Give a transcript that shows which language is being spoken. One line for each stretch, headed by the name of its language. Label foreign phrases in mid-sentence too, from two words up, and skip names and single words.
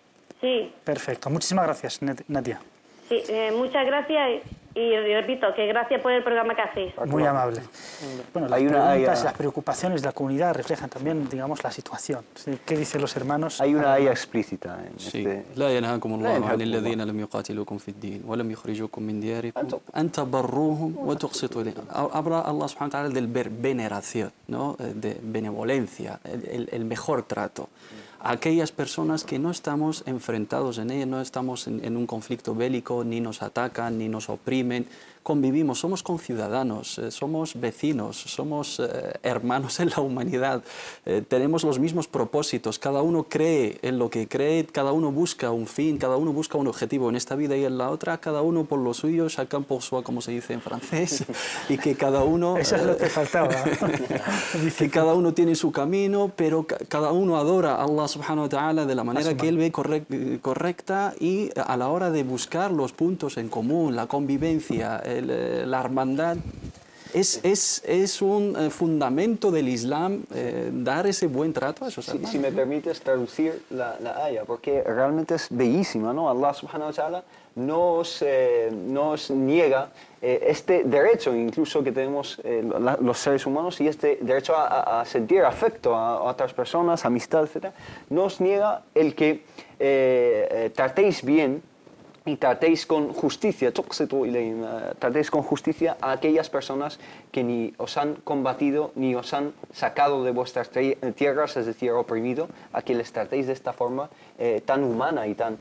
Spanish: Sí. Perfecto. Muchísimas gracias, Nadia. Sí, muchas gracias y repito, que gracias por el programa que hacéis. Muy amable. Bueno, las preguntas, las preocupaciones de la comunidad reflejan también, digamos, la situación. ¿Qué dicen los hermanos? Hay una ayah explícita en Sí.
Arabic: لا ينهاكم الله عن الذين لم يقاتلوكم في الدين ولم يخرجوكم من دياركم أن تبروهم وتقسطوا إليهم.
Spanish: Habla
Arabic: الله سبحانه وتعالى
Spanish: del veneración, ¿no? De benevolencia, el mejor trato. Aquellas personas que no estamos enfrentados en ellas, no estamos en un conflicto bélico, ni nos atacan, ni nos oprimen, convivimos, somos conciudadanos, somos vecinos, somos hermanos en la humanidad, tenemos los mismos propósitos, cada uno cree en lo que cree, cada uno busca un fin, cada uno busca un objetivo en esta vida y en la otra, cada uno por lo suyo,
French: chacun pour soi,
Spanish: como se dice en francés, y que cada uno... Eso es lo que faltaba. que cada uno tiene su camino, pero cada uno adora a
Arabic: الله سبحانه وتعالى
Spanish: de la manera que él ve correcta, y a la hora de buscar los puntos en común, la convivencia, la hermandad, es un fundamento del Islam dar ese buen trato a esos hermanos. Si me permites traducir la ayah, porque realmente es bellísima, ¿no?
Arabic: الله سبحانه وتعالى
Spanish: nos niega este derecho incluso que tenemos los seres humanos, y este derecho a sentir afecto a otras personas, amistad, etc. Nos niega el que tratéis bien y tratéis con justicia, tratéis con justicia a aquellas personas que ni os han combatido ni os han sacado de vuestras tierras, es decir, oprimido, a que les tratéis de esta forma tan humana y tan...